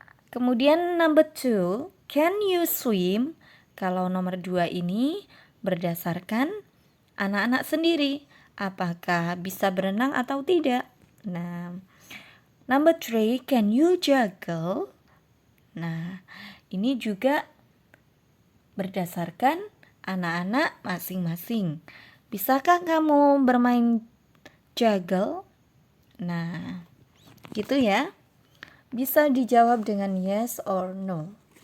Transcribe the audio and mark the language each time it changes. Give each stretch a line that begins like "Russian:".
Indonesian: Kemudian
English: number 2, can you swim?
Indonesian: Kalau nomor 2 ini berdasarkan anak-anak sendiri. Apakah bisa berenang atau tidak?
English: Nah, number 3, can you juggle?
Indonesian: Nah, ini juga berdasarkan anak-anak masing-masing. Bisakah kamu bermain juggle? Nah, gitu ya. Bisa dijawab dengan
English: yes or no.